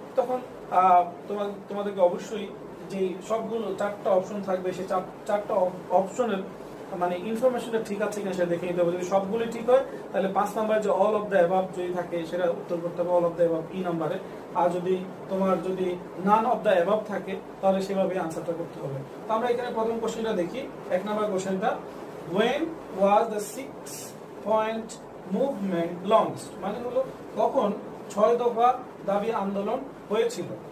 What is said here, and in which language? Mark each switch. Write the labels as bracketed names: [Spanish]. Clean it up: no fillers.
[Bangla] তখন তোমাদেরকে অবশ্যই যে সবগুলো 4টা অপশন থাকবে সেই 4টা অপশনের মানে ইনফরমেশনটা ঠিক আছে কিনা সেটা দেখে নিতে হবে। যদি সবগুলো ঠিক হয় তাহলে 5 নাম্বার যে অল অফ দ্য অ্যাবাভ যদি থাকে সেটা উত্তর করতে হবে অল অফ দ্য অ্যাবাভ ই নাম্বারে। আর যদি নান অফ দ্য অ্যাবাভ থাকে তাহলে সেভাবে আনসারটা করতে হবে। তো আমরা এখানে প্রথম কোশ্চেনটা দেখি। 1 নাম্বার কোশ্চেনটা, [English] when was the 6-point movement launched? [Bangla] মানে হলো কখন 6 দফা দাবি আন্দোলন হয়েছিল।